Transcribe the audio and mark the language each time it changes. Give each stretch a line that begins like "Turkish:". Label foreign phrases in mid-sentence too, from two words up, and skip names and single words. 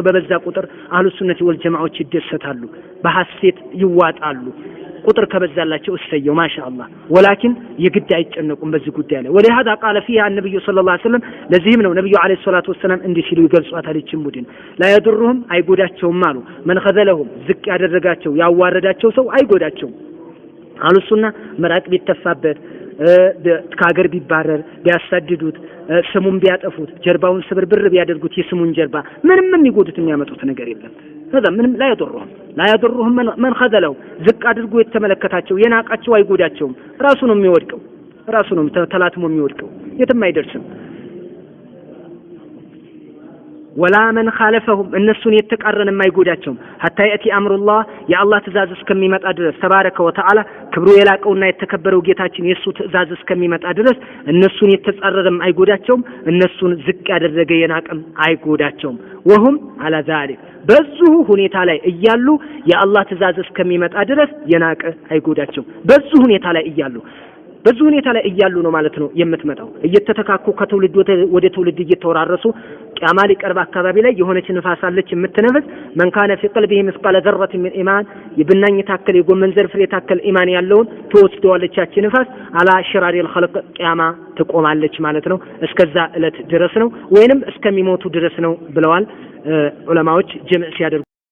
Amharic: በበዛ ቁጥር
Arabic: أهل السنة
Amharic: ወልጀማዓዎች ይደሰታሉ፣ በሐሴት ይዋጣሉ። ቁጥር ከበዛላቸው እሰየው ማሻአላህ። ወላኪን የግድ አይጨነቁም በዚህ ጉዳይ ላይ።
Arabic: ولهذا قال فيها النبي صلى الله عليه وسلم
Amharic: ለዚህም ነው ነብዩ
Arabic: عليه الصلاة والسلام
Amharic: እንዲህ ሲሉ ይገልጿታል ይህችን ቡድን
Arabic: لا يضرهم
Amharic: አይጎዳቸውም አሉ
Arabic: من خذلهم
Amharic: ዝቅ ያደረጋቸው ያዋረዳቸው ሰው አይጎዳቸውም አሉ። ሱና መራቅ ቢተፋበት ከሀገር ቢባረር ቢያሳድዱት ስሙን ቢያጠፉት ጀርባውን ስብርብር ቢያደርጉት የስሙን ጀርባ ምንም የሚጎዱት የሚያመጡት ነገር የለም። هذا ምንም
Arabic: لا يضرهم من خذلهم
Amharic: ዝቅ አድርጎ የተመለከታቸው የናቃቸው አይጎዳቸውም። ራሱ ነው የሚወድቀው ራሱ ነው ተላትሞ የሚወድቀው የትም አይደርስም።
Arabic: ولا من خالفهم
Amharic: እነሱን የተቃረነ የማይጎዳቸውም
Arabic: حتى يأتي أمر الله يا الله
Amharic: ትእዛዝ እስከሚመጣ ድረስ
Arabic: تبارك وتعالى
Amharic: ክብሩ የላቀውና የተከበረው ጌታችን የሱ ትእዛዝ እስከሚመጣ ድረስ እነሱን የተጻረረም አይጎዳቸውም እነሱን ዝቅ ያደረገ የናቀም አይጎዳቸውም።
Arabic: وهم على ذلك
Amharic: በዚሁ ሁኔታ ላይ እያሉ የአላህ ትእዛዝ እስከሚመጣ ድረስ የናቀ አይጎዳቸውም። በዚሁ ሁኔታ ላይ እያሉ ነው ማለት ነው የምትመጣው። እየተተካኩ ከትውልድ ወደ ትውልድ እየተወራረሱ ቂያማ ሊቀርብ አካባቢ ላይ የሆነች ንፋስ አለች የምትነፍስ
Arabic: من كان في قلبه مثقال ذرة من إيمان
Amharic: የብናኝ ታከለ የጎመን ዘር ፍሬ ታከለ ኢማን ያለውን ትወስደዋለች ያቺ ንፋስ
Arabic: على شرار الخلق
Amharic: ቂያማ ትቆማለች ማለት ነው። እስከዛ እለት ድረስ ነው ወይንም እስከሚሞቱ ድረስ ነው ብለዋል ዑለማዎች ጀምዕ ሲያደርጉ